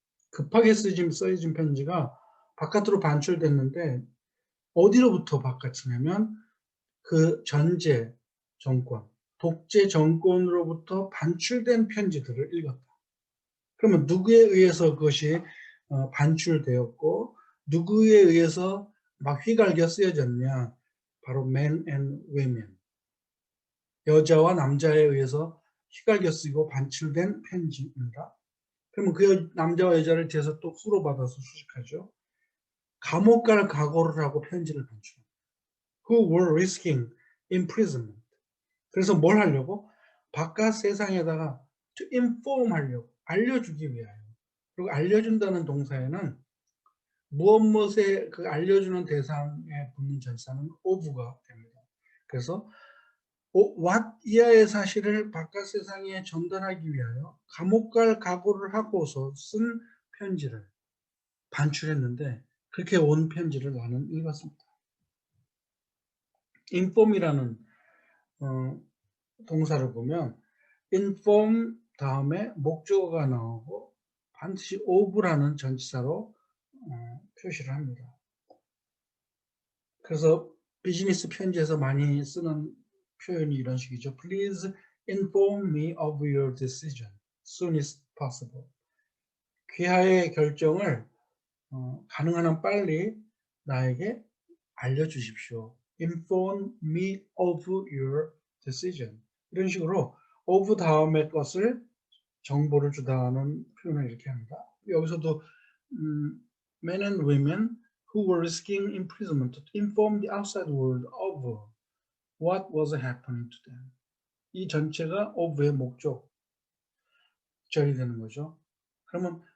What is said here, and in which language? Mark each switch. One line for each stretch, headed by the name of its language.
Korean: 급하게 써진 편지가 바깥으로 반출됐는데 어디로부터 바깥이냐면 그 전제 정권, 독재 정권으로부터 반출된 편지들을 읽었다. 그러면 누구에 의해서 그것이 반출되었고 누구에 의해서 막 휘갈겨 쓰여졌냐? 바로
English: men and women.
Korean: 여자와 남자에 의해서 휘갈겨 쓰이고 반출된 편지입니다. 그러면 그 남자와 여자를 뒤에서 또 후로 받아서 수식하죠. 감옥 갈 각오를 하고 편지를 반출합니다.
English: Who were risking imprisonment.
Korean: 그래서 뭘 하려고? 바깥 세상에다가
English: to inform
Korean: 하려고, 알려주기 위하여. 그리고 알려준다는 동사에는 무엇에 그 알려주는 대상에 붙는 전치사는 of가 됩니다. 그래서 what 이하의 사실을 바깥 세상에 전달하기 위하여 감옥 갈 각오를 하고서 쓴 편지를 반출했는데 그렇게 온 편지를 나는 읽었습니다. inform이라는 동사를 보면 inform 다음에 목적어가 나오고 반드시 of라는 전치사로 표시를 합니다. 그래서 비즈니스 편지에서 많이 쓰는 표현이 이런 식이죠.
English: Please inform me of your decision soon as possible.
Korean: 귀하의 결정을 가능한 한 빨리 나에게 알려주십시오.
English: Inform me of your decision.
Korean: 이런 식으로 of 다음에 것을 정보를 주다는 표현을 이렇게 합니다. 여기서도
English: men and women who were risking imprisonment to inform the outside world of what was happening to them.
Korean: 이 전체가 of의 목적절이 되는 거죠. 그러면